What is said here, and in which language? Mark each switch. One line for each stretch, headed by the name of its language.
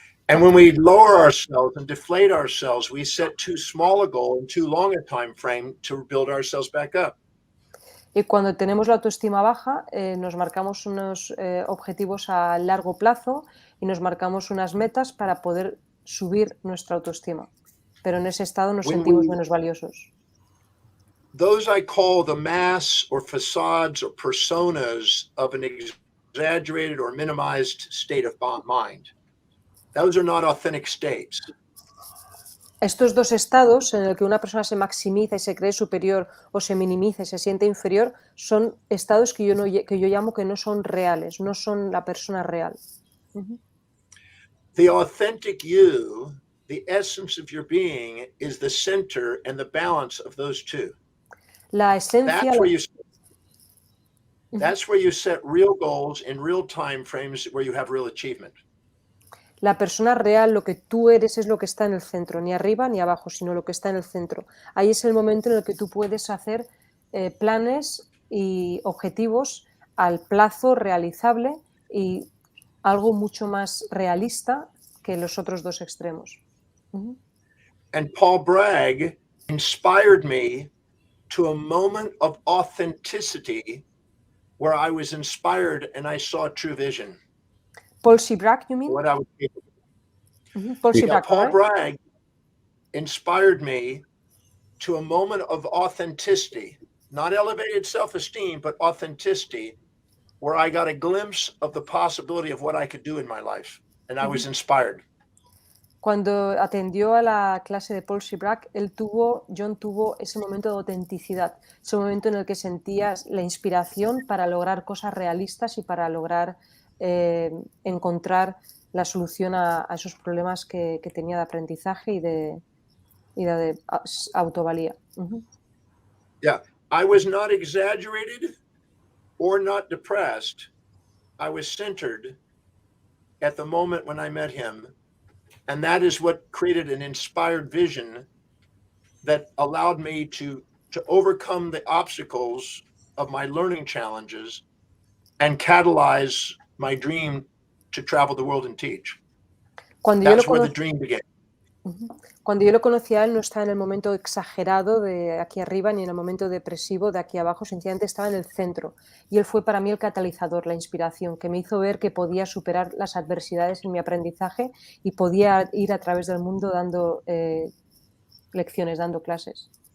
English: And when we lower ourselves and deflate ourselves, we set too small a goal and too long a time frame to build ourselves back up.
Spanish: Y cuando tenemos la autoestima baja, nos marcamos unos objetivos a largo plazo y nos marcamos unas metas para poder subir nuestra autoestima. Pero en ese estado nos sentimos menos valiosos.
English: Those I call the masks or facades or personas of an exaggerated or minimized state of mind. Those are not authentic states.
Spanish: Estos dos estados en el que una persona se maximiza y se cree superior o se minimiza y se siente inferior son estados que yo llamo que no son reales, no son la persona real.
English: The authentic you, the essence of your being, is the center and the balance of those two.
Spanish: La esencia.
English: That's where you set real goals in real time frames where you have real achievement.
Spanish: La persona real, lo que tú eres, es lo que está en el centro, ni arriba ni abajo, sino lo que está en el centro. Ahí es el momento en el que tú puedes hacer planes y objetivos al plazo realizable y algo mucho más realista que los otros dos extremos.
English: And Paul Bragg inspired me to a moment of authenticity where I was inspired and I saw true vision. Paul Brack, you mean? What I was capable of. Paul Bragg inspired me to a moment of authenticity, not elevated self-esteem, but authenticity, where I got a glimpse of the possibility of what I could do in my life, and I was inspired.
Spanish: Cuando atendió a la clase de Paul Brack, John tuvo ese momento de autenticidad, ese momento en el que sentías la inspiración para lograr cosas realistas y para lograr encontrar la solución a esos problemas que tenía de aprendizaje y de autovalía.
English: Yeah, I was not exaggerated or not depressed. I was centered at the moment when I met him. And that is what created an inspired vision that allowed me to overcome the obstacles of my learning challenges and catalyze my dream to travel the world and teach. That's where the dream began.
Spanish: Cuando yo lo conocí a él, no estaba en el momento exagerado de aquí arriba ni en el momento depresivo de aquí abajo, sencillamente estaba en el centro. Y él fue para mí el catalizador, la inspiración, que me hizo ver que podía superar las adversidades en mi aprendizaje y podía ir a través del mundo dando lecciones, dando clases.